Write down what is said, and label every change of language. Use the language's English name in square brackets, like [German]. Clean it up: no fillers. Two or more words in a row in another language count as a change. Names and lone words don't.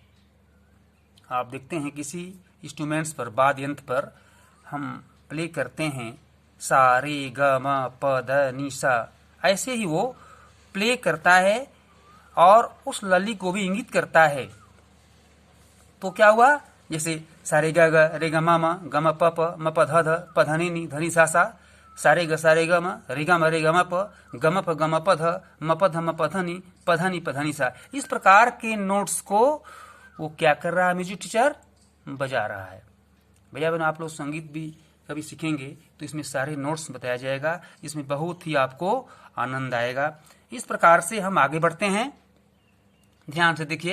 [Hindi] आप देखते हैं किसी इंस्ट्रूमेंट्स पर, वाद्य यंत्र पर हम प्ले करते हैं सा रे ग म प ध नि सा, ऐसे ही वो प्ले करता है और उस लली को भी इंगित करता है। तो क्या हुआ, जैसे सारे ग रे ग म प म प ध ध प ध नि ध नि सा सा, सारे ग म रे ग म प ध म प ध नि प ध नि सा, इस प्रकार के नोट्स को वो क्या कर रहा है, [English] music teacher [Hindi] बजा रहा है। भैया बहनों आप लोग संगीत भी कभी सीखेंगे तो इसमें सारे नोट्स बताया जाएगा, इसमें बहुत ही आपको आनंद आएगा। इस प्रकार से हम आगे बढ़ते हैं, ध्यान से देखिए।